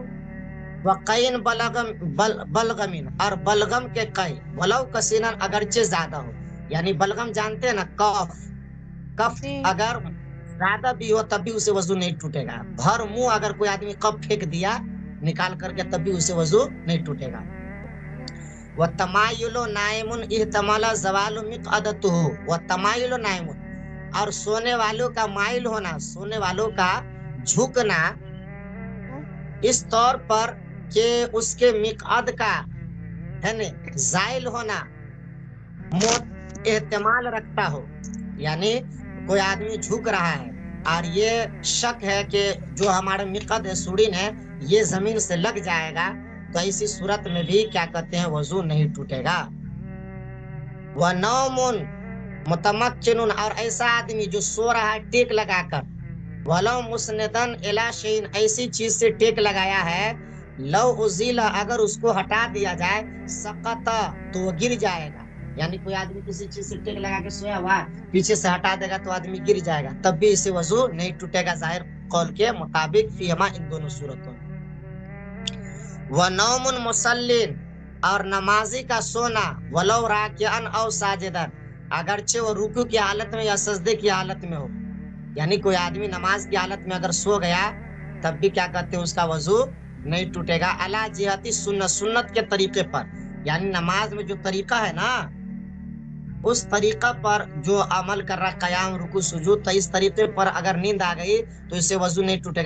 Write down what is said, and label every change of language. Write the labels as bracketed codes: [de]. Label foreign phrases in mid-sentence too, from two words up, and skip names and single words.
[ar] وقيء بلغم, [ur] اور بلغم کے قے, [ar] ولو كثيرا, [ur] اگرچہ زیادہ ہو، یعنی بلغم جانتے ہیں نا، کف اگر زیادہ بھی ہو تب بھی اسے وضو نہیں ٹوٹے گا. بھر منہ اگر کوئی آدمی کف پھینک دیا نکال کر کے تب بھی اسے وضو نہیں ٹوٹے گا. [ar] وتمايل نائم احتمل زوال مقعدته، وتمايل نائم, [ur] اور سونے والوں کا مائل ہونا، سونے والوں کا جھکنا اس طور پر کہ اس کے مقعد کا ہے نہ زائل ہونا احتمال رکھتا ہو، یعنی کوئی آدمی جھک رہا ہے اور یہ شک ہے کہ جو ہمارے مقعد ہے، سوڑین ہے، یہ زمین سے لگ جائے گا، تو ایسی صورت میں بھی کیا کہتے ہیں وضو نہیں ٹوٹے گا. [ar] ونوم متمكن, [ur] اور ایسا آدمی جو سو رہا ہے ٹیک لگا کر, [ar] ولو مسندا إلى شيء, [ur] ایسی چیز سے ٹیک لگایا ہے, [ar] لو أزيل, [ur] اگر اس کو ہٹا دیا جائے، سقط، تو وہ گر جائے گا، یعنی کوئی آدمی کسی چیز سے ٹیک لگا کے سویا ہوا پیچھے سے ہٹا دے گا تو آدمی گر جائے گا، تب بھی اسے وضو نہیں ٹوٹے گا ظاہر قول کے مطابق، فیہما، ان دونوں صورتوں میں. [ar] ونوم مصل, [ur] اور نمازی کا سونا, [ar] ولو راكعا أو ساجدا, [ur] اگرچہ وہ رکوع کی حالت میں یا سجدے کی حالت میں ہو، یعنی کوئی آدمی نماز کی حالت میں اگر سو گیا تب بھی کیا کہتے ہیں اس کا وضو نہیں ٹوٹے گا. [ar] على جهة السنة, [ur] سنت کے طریقے پر، یعنی نماز میں جو طریقہ ہے نا اس طریقہ پر جو عمل کر رہا، قیام رکوع سجود، تو اس طریقے پر اگر نیند آ گئی تو اس سے وضو نہیں ٹوٹے گا.